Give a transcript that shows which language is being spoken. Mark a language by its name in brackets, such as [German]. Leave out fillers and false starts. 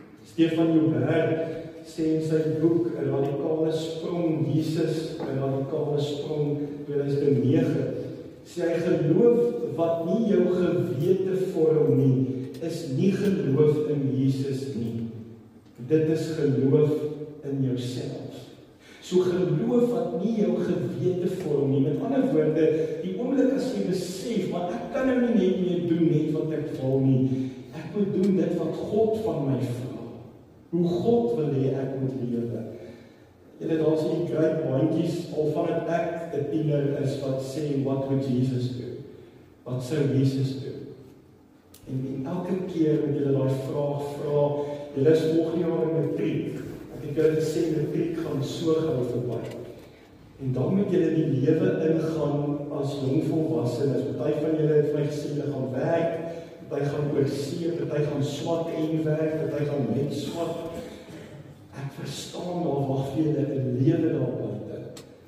[Afrikaans] Stefan Joubert sê in sy boek, 'n radikale sprong, Jesus, 'n radikale sprong, 2009, sê hy, geloof wat nie jou gewete vorm nie, is nie geloof in Jesus nie. Dit is geloof in jouself. So geloof wat nie jou gewete vorm nie. Met ander woorde, die oomblik as jy besef, maar ek kan nou nie net meer doen net wat ek wil nie. Ek moet doen dit wat God van my vra. Hoe God wil hê ek moet lewe. Julle, daar's die great bandjies, al van het ek 'n tiener is wat sê, [English] what would Jesus do? [Afrikaans] Wat sou Jesus doen? En elke keer moet julle daai vraag vra, julle is volgende jaar in matriek. Ek het julle gesê, matriek gaan so gou verby. En dan moet julle die lewe ingaan as jong volwassenes. Party van julle het my gesê, julle gaan werk, party gaan oorsee, party gaan swat en werk, party gaan net swat. Ek verstaan daar wag vir julle 'n lewe daar buite.